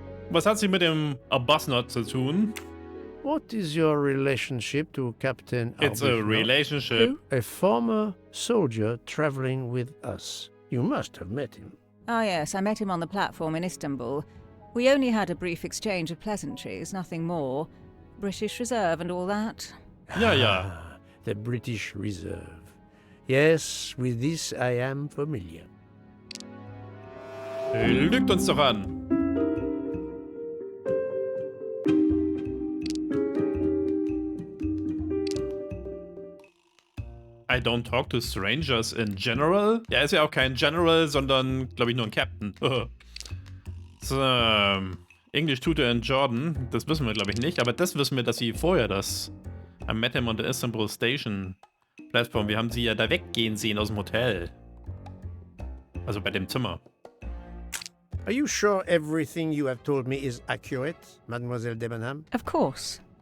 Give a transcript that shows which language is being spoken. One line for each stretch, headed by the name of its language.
German: Was hat sie mit dem Arbuthnot zu tun?
English: What is your relationship to Captain It's a Arbuthnot? relationship. Who? A former soldier traveling with us. You must have met him. Ah, yes, I met him on the platform in Istanbul. We only had a brief exchange of pleasantries, nothing more. British Reserve and all that.
German: Ja, ja.
English: Ah, the British Reserve. Yes, with this I am familiar.
German: Lügt uns doch an.
English: I don't talk to strangers in general.
German: Er ist ja auch kein General, sondern, glaube ich, nur ein Captain. So, Englisch Tutor in Jordan. Das wissen wir, glaube ich, nicht. Aber das wissen wir, dass sie vorher das
English: I met him on the Istanbul Station Platform.
German: Wir haben sie ja da weggehen sehen aus dem Hotel. Also bei dem Zimmer.
English: Are you sure everything you have told me is accurate, Mademoiselle Debenham? Of course.